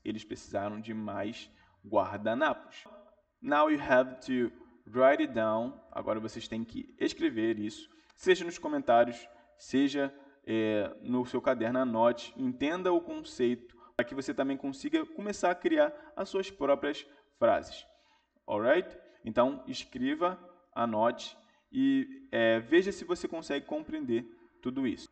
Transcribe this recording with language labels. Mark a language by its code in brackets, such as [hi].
[pt] Eles precisaram de mais guardanapos. [en] Now you have to write it down. [pt] Agora vocês têm que escrever isso, seja nos comentários, seja no seu caderno, anote, entenda o conceito, para que você também consiga começar a criar as suas próprias frases. Alright? Então, escreva, anote e veja se você consegue compreender tudo isso.